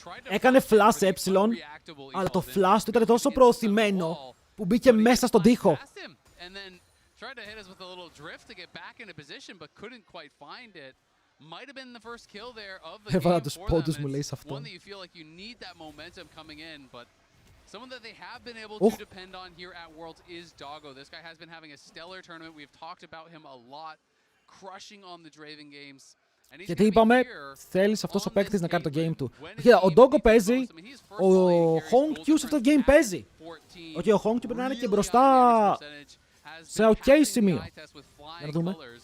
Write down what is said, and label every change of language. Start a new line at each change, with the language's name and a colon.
Greek: Έκανε flash ε, αλλά το flash του ήταν τόσο προωθημένο που μπήκε μέσα στον τοίχο.
English: Tried to hit us with a little drift to get back into position, but couldn't quite find it. Might have been the first kill there of the game for them. It's one that you feel like you need that momentum coming in, but someone that they have been able to depend on here at Worlds is Doggo. This guy has been having a stellar tournament. We've talked about him a lot, crushing on the Draven games.
Greek: Γιατί είπαμε, θέλεις αυτός ο παίκτης να κάνει το game του. Ο Doggo παίζει, ο Hong Q σε αυτό το game παίζει. Okay, ο Hong Q πρέπει να είναι και μπροστά σε ok σημείο. Για να δούμε.